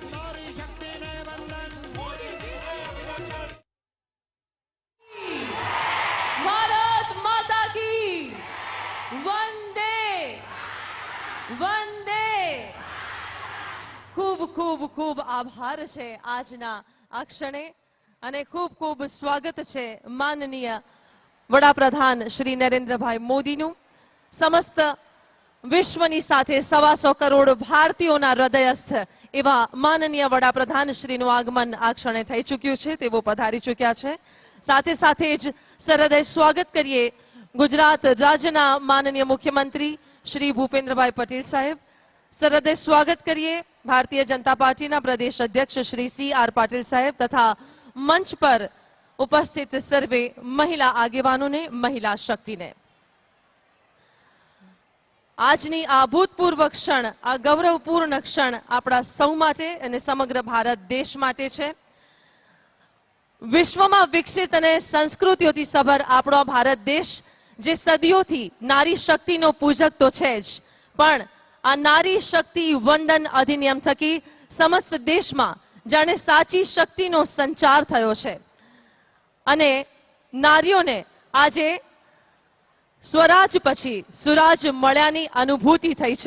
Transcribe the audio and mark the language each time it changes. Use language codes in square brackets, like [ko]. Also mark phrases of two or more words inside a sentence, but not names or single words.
[hi] नारी शक्ति ने वंदन, मोदी जी ने अभिनंदन। भारत माता की वंदे वंदे। [gu] ખૂબ ખૂબ ખૂબ આભાર છે આજના આ ક્ષણે અને ખૂબ ખૂબ સ્વાગત છે માનનીય વડાપ્રધાન શ્રી નરેન્દ્રભાઈ મોદીનું। સમસ્ત વિશ્વની સાથે 125 કરોડ ભારતીયોના હૃદયસ્થ એવા માનનીય વડાપ્રધાન શ્રીનું આગમન આ ક્ષણે થઈ ચૂક્યું છે, તેઓ પધારી ચૂક્યા છે। સાથે સાથે જ સરહૃદય સ્વાગત કરીએ ગુજરાત રાજ્યના માનનીય મુખ્યમંત્રી શ્રી ભૂપેન્દ્રભાઈ પટેલ સાહેબ। સરહૃદય સ્વાગત કરીએ ભારતીય જનતા પાર્ટીના પ્રદેશ અધ્યક્ષ શ્રી CR પાટીલ સાહેબ તથા મંચ પર ઉપસ્થિત સર્વે મહિલા આગેવાનો ને, મહિલા શક્તિને। આજની આ ભૂતપૂર્વ ક્ષણ, આ ગૌરવપૂર્ણ ક્ષણ આપણા સૌ માટે અને સમગ્ર ભારત દેશ માટે છે। વિશ્વમાં વિકસિત અને સંસ્કૃતિઓથી સભર આપણો ભારત દેશ જે સદીઓથી નારી શક્તિનો પૂજક તો છે જ, પણ આ નારી શક્તિ વંદન અધિનિયમ થકી સમસ્ત દેશમાં જાણે સાચી શક્તિનો સંચાર થયો છે અને નારીઓને આજે સ્વરાજ પછી સુરાજ મળ્યાની અનુભૂતિ થઈ છે।